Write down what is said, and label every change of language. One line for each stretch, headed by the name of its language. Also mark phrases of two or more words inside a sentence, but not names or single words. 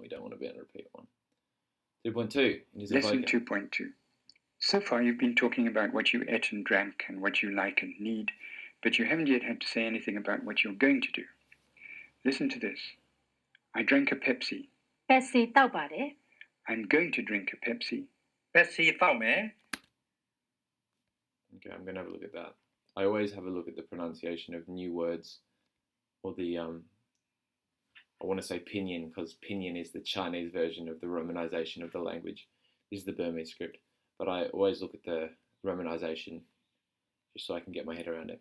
English: We don't want to be on repeat 1. 2.2. Lesson 2.2. So far you've been talking about what you ate and drank and what you like and need, but you haven't yet had to say anything about what you're going to do. Listen to this. I drank a Pepsi.
Burmese: Pepsi တောက်ပါတယ်
English: I'm going to drink a Pepsi.
Burmese: Pepsi သောက်မယ်
English: Okay, I'm going to have a look at that. I always have a look at the pronunciation of new words, or the, I want to say pinyin, because pinyin is the Chinese version of the romanization of the language. This is the Burmese script. But I always look at the romanization just so I can get my head around it.